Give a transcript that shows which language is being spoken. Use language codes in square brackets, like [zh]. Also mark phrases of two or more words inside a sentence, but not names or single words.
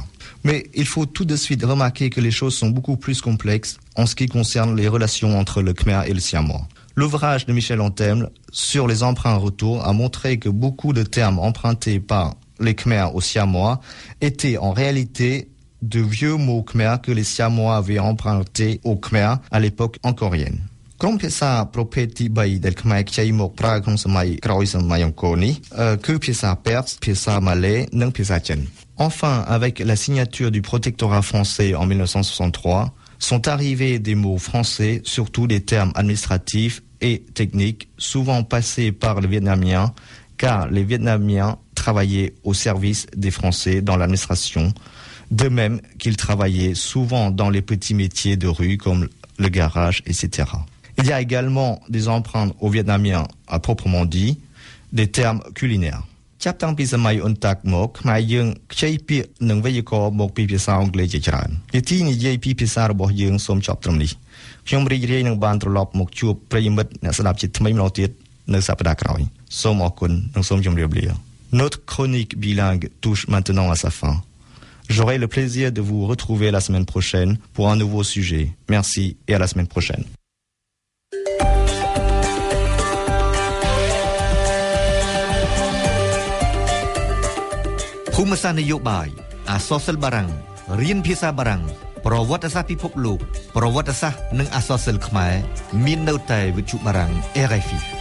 [fr] Mais il faut tout de suite remarquer que les choses sont beaucoup plus complexes en ce qui concerne les relations entre le Khmer et le siamois. L'ouvrage de Michel Antemle sur les emprunts retour a montré que beaucoup de termes empruntés par les Khmer aux siamois étaient en réalité de vieux mots Khmer que les siamois avaient empruntés au Khmer à l'époque angkorienne. [km] ក្រុមភាសាប្រភេទទី3ដែលខ្មែរខ្ចីមកប្រើក្នុងសម័យក្រោយសម័យអង្គរនេះគឺ ភាសាពេរសភាសាម៉ាឡេនិងភាសាចិន [fr] Enfin, avec la signature du protectorat français en 1963, sont arrivés des mots français, surtout des termes administratifs et techniques, souvent passés par les Vietnamiens, car les Vietnamiens travaillaient au service des Français dans l'administration, de même qu'ils travaillaient souvent dans les petits métiers de rue comme le garage, etc. Il y a également des emprunts aux Vietnamiens à proprement dit, des termes culinaires. [km] ចាប់តាំងពីសម័យអ៊ុនតាក់មកខ្មែរយើងខ្ចីពាក្យនិងវេយ្យាករណ៍មកពីភាសាអង់គ្លេសជាច្រើនជាទីនិយាយពីភាសារបស់យើងសូមចប់ត្រឹមនេះខ្ញុំរីករាយនឹងបានត្រឡប់មកជួបប្រិយមិត្តអ្នកស្ដាប់ជាថ្មីម្ដងទៀតនៅសប្តាហ៍ក្រោយសូមអរគុណនិងសូមជម្រាបលា [fr] Notre chronique bilingue touche maintenant à sa fin. J'aurai le plaisir de vous retrouver la semaine prochaine pour un nouveau sujet. Merci et à la semaine prochaine. [km] ភូមិសាស្ត្រនយោបាយអក្សរសិល្ប៍បារាំងរៀនភាសាបារាំងប្រវត្តិសាស្ត្រពិភពលោកប្រវត្តិសាស្ត្រនិងអក្សរសិល្ប៍ខ្មែរមាននៅតែវិទ្យុបារាំង RFI